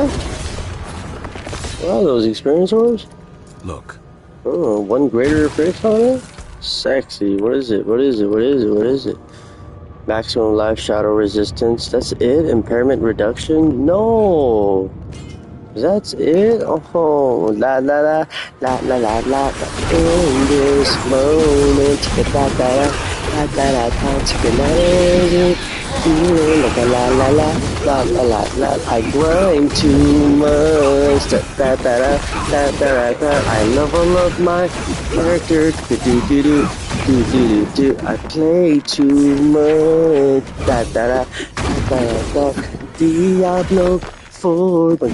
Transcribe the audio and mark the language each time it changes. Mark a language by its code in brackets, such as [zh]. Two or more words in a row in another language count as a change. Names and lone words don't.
[en] What are those experience orbs? Look. Oh, one greater effect on it? Sexy. What is it? What is it? What is it? What is it? Maximum life shadow resistance. That's it? Impairment reduction? No. That's it? Oh, la la la, la la la la. In this moment, la la la, la la la, feeling like a la la la, la la la la. I grind too much. Da da da da da da. I level up my character. Do do do do do do do. I play too much. Da da da da da. Diablo. For no.